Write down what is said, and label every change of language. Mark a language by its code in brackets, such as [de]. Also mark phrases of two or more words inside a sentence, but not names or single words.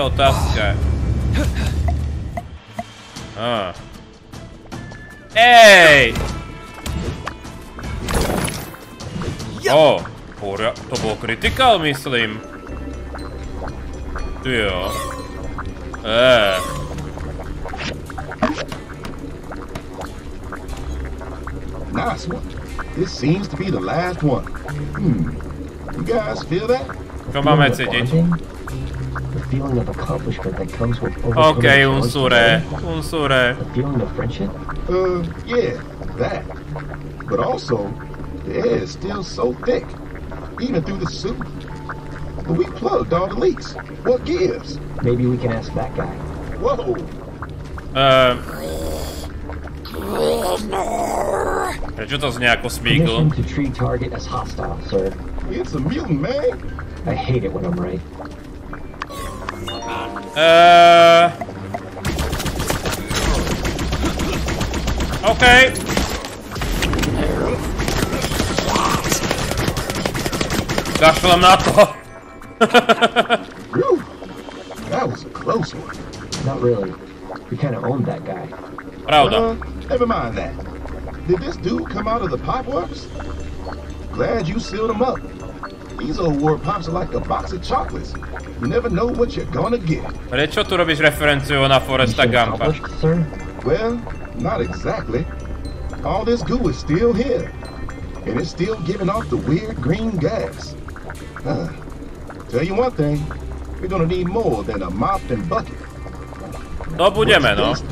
[sk] Otázka. Ej! To bol critical, myslím. Jo. [en] Nice one. This seems to be the last one. You guys feel that? [sk] Čo máme cítiť? [en] The feeling of accomplishment that comes with OK, Unsure. The feeling of friendship? Yeah, that. But also, the air is still so thick, even through the suit. But we plugged all the leaks. What gives? Maybe we can ask that guy. Whoa! [sk] Prečo to znie ako Smeagol? [en] Permission to treat target as hostile, sir. It's a mutant, man. I hate it when I'm right. Okay. [sk] Kašlem na to. [en] Whew. That was a close one. Not really. We kind of owned that guy. [sk] Pravda. [en] Never mind that. Did this dude come out of the Pop Works? Glad you sealed him up. These old war pops are like a box of chocolates. You never know what you're gonna get. [sk] Prečo tu robíš referenciu na Foresta Gumpa? [en] Sir? Well, not exactly. All this goo is still here. And it's still giving off the weird green gas. Tell you one thing. We're gonna need more than a mop and bucket. [sk] No budeme, no.